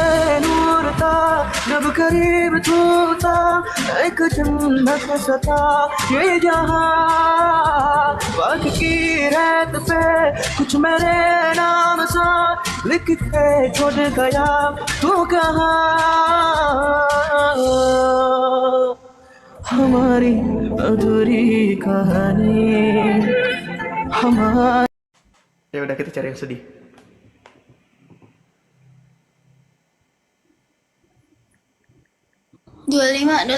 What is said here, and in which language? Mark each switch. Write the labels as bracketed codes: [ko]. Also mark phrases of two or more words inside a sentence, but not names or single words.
[hi] नूर था जब करीब तू था एक जन्नत सा था ये जहां वक्त की रात पे कुछ मेरे नाम सा लिख के छोड़ गया तू कहाँ हमारी अधूरी कहानी हमारी [id] ya udah kita cari yang sedih. Dua lima.